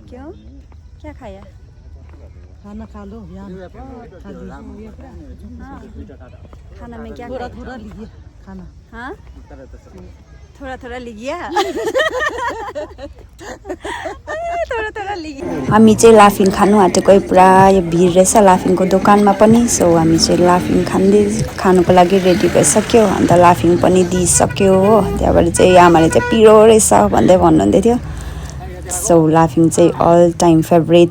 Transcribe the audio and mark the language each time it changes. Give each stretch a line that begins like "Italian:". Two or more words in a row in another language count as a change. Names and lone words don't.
Hindi: क्यों क्या खाया खाना खा लो यहाँ खा लीजिए हाँ खाना में क्या थोड़ा खाया थोड़ा लीजिए खाना हाँ थोड़ा थोड़ा लिगिया थोड़ा थोड़ा लिगिया
Nepali: हामी चाहिँ लाफिङ खानु आँटेको पुरा यो भिड रहेछ लाफिङको दोकानमा पनि सो हामी चाहिँ लाफिङ खानुको लागि रेडी भइसक्यो अन्त लाफिङ पनि दिइसक्यो हो त्यहाँबाट चाहिँ आमाले चाहिँ पिरो रहेछ भन्दै भन्नुहुँदै थियो सो लाफिङ चाहिँ
English: all time favourite